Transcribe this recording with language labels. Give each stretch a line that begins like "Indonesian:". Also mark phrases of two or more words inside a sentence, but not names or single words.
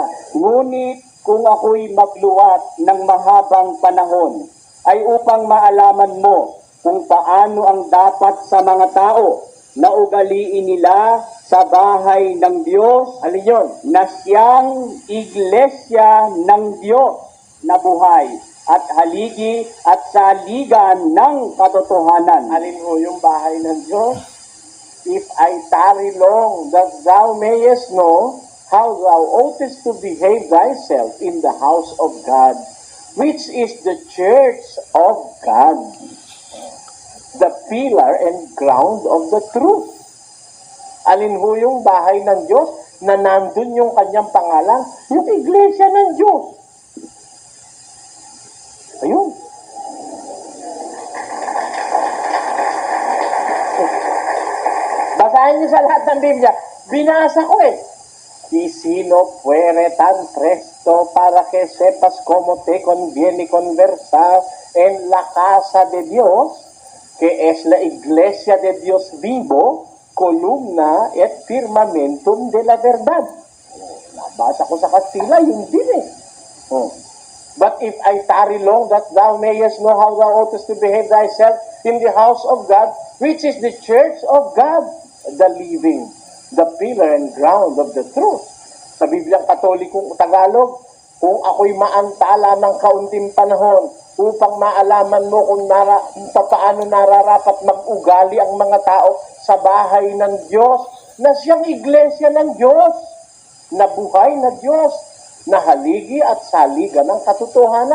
Filipino: Ngunit kung ako'y magluwat ng mahabang panahon, ay upang maalaman mo kung paano ang dapat sa mga tao na ugaliin nila sa bahay ng Diyos, alin yun? Na siyang iglesia ng Diyos na buhay at haligi at saligan ng katotohanan. Alin ho yung bahay ng Diyos?
English: If I tarry long, that thou mayest know how thou oughtest to behave thyself in the house of God, which is the church of God, the pillar and ground of the truth.
Filipino: Alin ho yung bahay ng Diyos na nandun yung kanyang pangalan? Yung iglesia ng Diyos. Ayun. Basahin niyo sa lahat ng Biblia. Binasa ko eh.
Spanish: Y si no fuere tan presto para que sepas cómo te conviene conversar en la casa de Dios, que es la iglesia de Dios vivo,
Latin: columna et firmamentum
Spanish: de la verdad.
Filipino: Nabasa ko sa Kastila, yun din eh.
English: But if I tarry long, that thou mayest know how thou oughtest to behave thyself in the house of God, which is the church of God, the living, the pillar and ground of the truth.
Filipino: Sa Bibliang Katolikong Tagalog, kung ako'y maantala ng kaunting panahon upang maalaman mo kung paano nararapat mag-ugali ang mga tao sa bahay ng Diyos, na siyang iglesia ng Diyos, na buhay na Diyos, na haligi at saliga ng katotohanan.